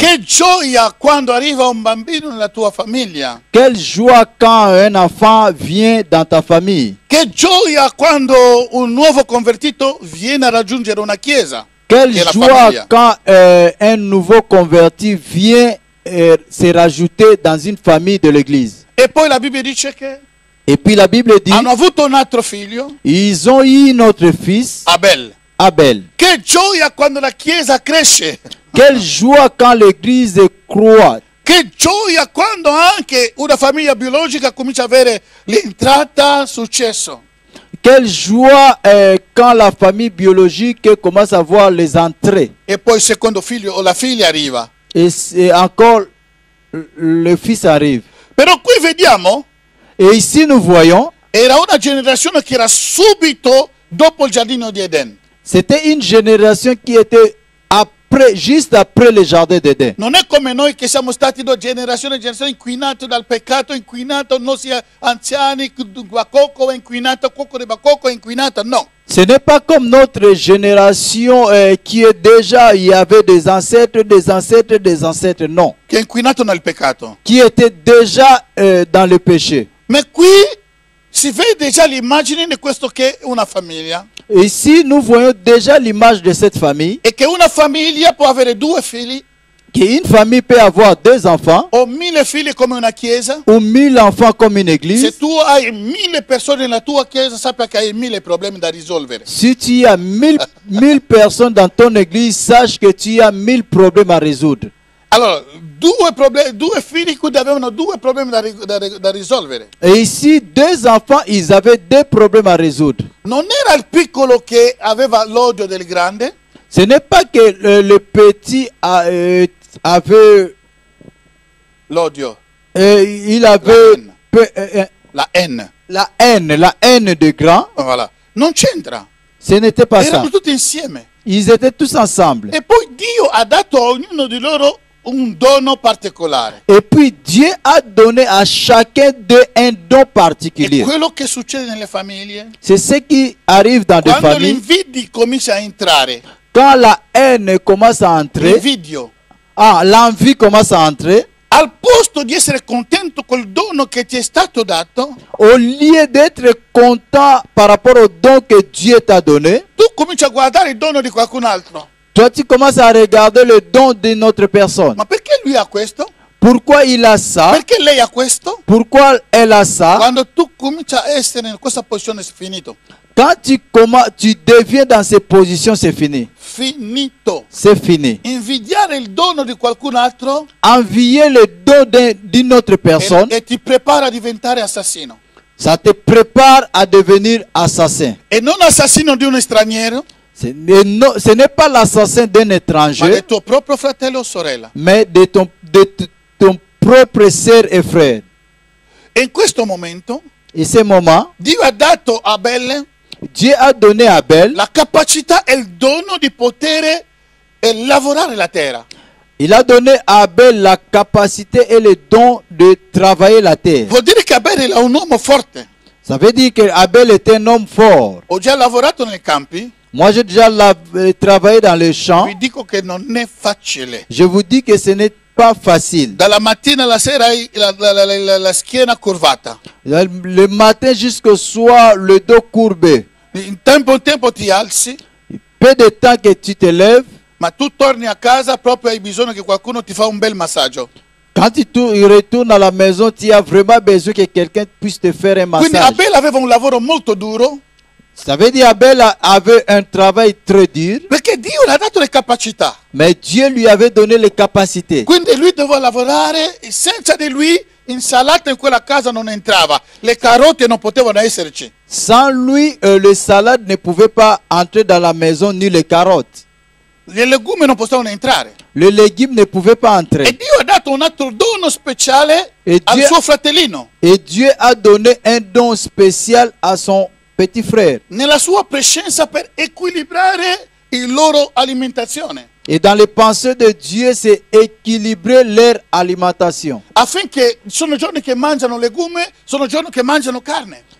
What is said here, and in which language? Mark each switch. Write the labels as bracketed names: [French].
[Italian] Che gioia quando arriva un bambino nella tua famiglia. [French] Quelle joie quand un enfant vient dans ta famille. [Italian] Che gioia quando un nuovo convertito viene a raggiungere una chiesa. [French] Quelle [Italian] che è la [French] joie [Italian] famiglia. [French] quand un nouveau converti vient se rajouter dans une famille de l'église. [Italian] E poi la Bibbia dice che [French] Et puis la Bible dit, [Italian] hanno avuto un altro figlio, [French] ils ont eu notre fils, [Italian] Abel. [French] Abel. [Italian] Che gioia quando la chiesa cresce. [French] Quelle joie quand l'église croît. [Italian] Che gioia quando anche una famiglia biologica comincia a avere l'entrata, successo. [French] Quelle joie quand la famille biologique commence à voir les entrées. [Italian] E poi il secondo figlio o la figlia arriva. [French] Et encore, le fils arrive. [Italian] Però qui vediamo, [French] Et ici, nous voyons, [Italian] era una generazione che era subito dopo il giardino di Eden. [French] c'était une génération qui était après, juste après le jardin d'Éden. [Italian] Non è come noi che siamo stati due generazioni inquinate dal peccato, inquinato, nostri anziani, Bakoko è inquinato, Coco de Bakoko è inquinata, no. [French] Ce n'est pas comme notre génération qui est déjà, il y avait des ancêtres, des ancêtres, des ancêtres, non. [Italian] Che è inquinato nel peccato. [French] Qui étaient déjà dans le péché. [Italian] Ma qui si vede già l'immagine di questo che è una famiglia. [French] Ici, nous voyons déjà l'image de cette famille. [Italian] E che una famiglia può avere due figli [French] Qu'une famille peut avoir deux enfants [Italian] o 1000 figli come una chiesa. [French] ou 1000 enfants comme une [Italian] Se [French] église. [Italian] tu hai 1000 persone nella tua chiesa, sappi che hai 1000 problemi da risolvere. [French] Si tu as 1000 personnes dans ton église, sache que tu as 1000 problèmes à résoudre. [Italian] Allora, due figli qui avevano due problemi da risolvere. [French] Et ici, deux enfants, ils avaient deux problèmes à résoudre. [Italian] Non era il piccolo che aveva l'odio del grande, [French] Ce n'est pas que le petit avait, [Italian] l'odio, [French] il avait la haine. la haine de grand. Voilà. [Italian] Non c'entra. [French] Ce n'était pas ça. [Italian] Erano tutti insieme. [French] Ils étaient tous ensemble. [Italian] E poi Dio ha dato a ognuno di loro un dono particolare. [French] Et puis Dieu a donné à chacun d'eux un don [Italian] E [French] particulier. [Italian] quello che succede nelle famiglie, [French] C'est ce qui arrive dans des [Italian] quando [French] familles. [Italian] l'invidia comincia a entrare, [French] Quand la haine commence à entrer, [Italian] l'invidio, [French] l'envie commence à entrer, [Italian] al posto di essere contento col dono che ti è stato dato, [French] au lieu d'être content par rapport au don que Dieu t'a donné, [Italian] tu cominci a guardare il dono di qualcun altro. [French] toi tu commences à regarder le don d'une autre personne. [Italian] Ma perché lui ha questo? [French] Pourquoi il a ça? [Italian] Perché lei ha questo? [French] Pourquoi elle a ça? [Italian] Quando tu cominci a essere in questa posizione, è finito. [French] Quand tu deviens dans ces positions, c'est fini. [Italian] Finito. [French] C'est fini. [Italian] Invidiare il dono di qualcun altro [French] Envier le don d'une autre personne, [Italian] e ti prepara a diventare assassino. [French] ça te prépare à devenir assassin. [Italian] E non assassino di un straniero, [French] Ce n'est pas l'assassin d'un [Italian] ma [French] étranger, [Italian] del tuo proprio fratello o sorella. [French] mais de ton propre sœur et frère. [Italian] E in questo momento [French] Et ce moment, [Italian] Dio ha dato a Abele [French] Dieu a donné à Abel, [Italian] la capacità e il dono di poter lavorare la terra. [French] il a donné à Abel la capacité et le don de travailler la terre. [Italian] Vuol dire che Abele era un uomo forte. [French] Ça veut dire qu'Abel est un homme fort. [Italian] Ho già lavorato nei campi, [French] Moi, j'ai déjà travaillé dans les champs. [Italian] vi dico che non è facile. [French] Je vous dis que ce n'est pas facile. [Italian] Dalla mattina alla sera hai la schiena curvata. [French] Le matin jusqu'au soir, le dos courbé. [Italian] In tempo ti alzi, [French] Peu de temps que tu te lèves, [Italian] ma tu torni a casa proprio hai bisogno che qualcuno ti fa un bel massaggio. [French] quand tu retournes à la maison, tu as vraiment besoin que quelqu'un puisse te faire un [Italian] Quindi [French] massage. [Italian] Abele aveva un lavoro molto duro [French] Ça veut dire Abel avait un travail très dur, [Italian] perché Dio le ha dato le capacità. [French] mais Dieu lui avait donné les capacités. [Italian] Quindi lui doveva lavorare e senza di lui insalata in quella casa non entrava, le carote non potevano esserci. [French] Sans lui, le salade ne pouvait pas entrer dans la maison, ni les carottes. [Italian] I legumi non potevano entrare. [French] Le légume ne pouvait pas [Italian] E [French] entrer. [Italian] Dio ha dato un altro dono speciale E al Dio- suo fratellino. [French] Et Dieu a donné un don spécial à son petit frère. [Italian] Nella sua prescienza per equilibrare il loro alimentazione, [French] Et dans les pensées de Dieu, c'est équilibrer leur alimentation. [Italian] affinché sono giorni che mangiano legume, sono giorni che mangiano carne.